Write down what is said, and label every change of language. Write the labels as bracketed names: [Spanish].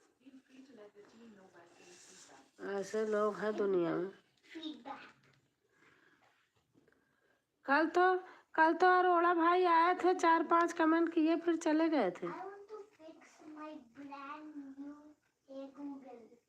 [English] Feel free to let the team know by saying feedback. [Hindi] ऐसे लोग हैं दुनिया में। [English] Feedback. [Hindi] कल तो अरोड़ा भाई आए थे, 4-5 कमेंट किए, फिर चले गए थे। [English] I want to fix my brand new Hey Google.